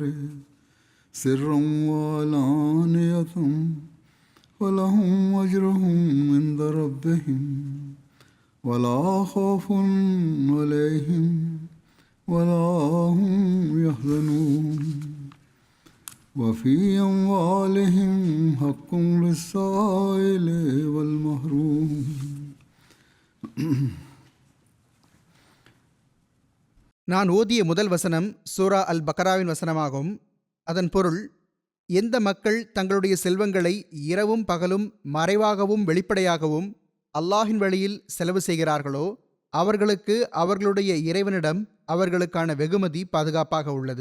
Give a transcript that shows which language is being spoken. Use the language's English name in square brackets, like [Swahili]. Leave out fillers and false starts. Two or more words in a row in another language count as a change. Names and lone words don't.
[Arabic] سرا وعلانية ولهم أجرهم عند ربهم ولا خوف عليهم ولا هم يحزنون وفي أموالهم حق للسائل والمحروم [Tamil] நான் ஓதிய முதல் வசனம் சூரா அல் பக்ராவின் வசனமாகும். அதன் பொருள், எந்த மக்கள் தங்களுடைய செல்வங்களை இரவும் பகலும் மறைவாகவும் வெளிப்படையாகவும் அல்லாஹின் வழியில் செலவு செய்கிறார்களோ அவர்களுக்கு அவர்களுடைய இறைவனிடம் அவர்களுக்கான வெகுமதி பாதுகாப்பாக உள்ளது.